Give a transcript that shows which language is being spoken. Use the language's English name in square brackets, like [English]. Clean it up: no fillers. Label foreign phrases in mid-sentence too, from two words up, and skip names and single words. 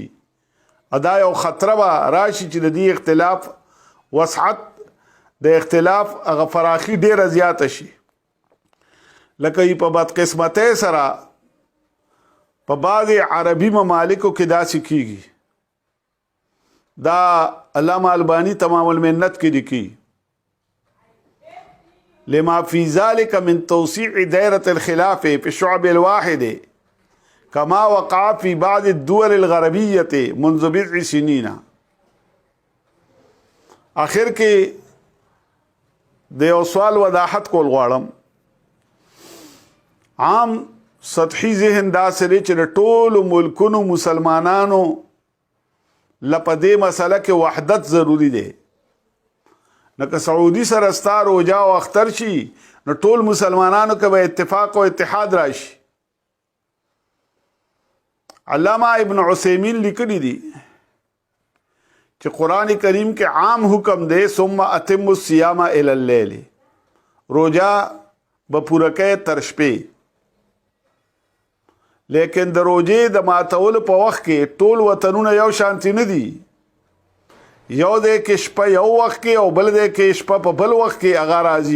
[Pashto] ادا یو خطره به راشي چې د دې اختلاف وسعت د اختلاف هغه فراخي ډیره زیاته شي. لکه یې په بدقسمتۍ سره په بعضې عربي ممالکو کې داسې کیږي. دا علامه البانی تمام المنت کې لیکي [Arabic] لما في ذلك من توسيع دائرة الخلاف في الشعب الواحد كما وقع في بعض الدول الغربية منذ بضع سنين. [Pashto] آخر کې د یو سوال وضاحت کول غواړم. عام سطحي ذهن داسې دی چې د ټولو ملکونو مسلمانانو لپاره دې مسله کې وحدت ضروری دی. نو که سعودي سره ستا روجا او اختر شي نو ټول مسلمانانو کې به اتفاق او اتحاد راشي. علامه ابن عثیمین لیکلی دي چې قرآن کریم کې عام حکم دی [Arabic] ثم اتم الصيام الى الليل، [Pashto] روجا به پوره کوي تر شپې. لیکن د روجې د ماتولو په وخت کې ټول وطنونه یو شانتي نه دي. یو دی کې شپه یو وخت کې او بل دی کې شپه په بل وخت کې هغه راځي.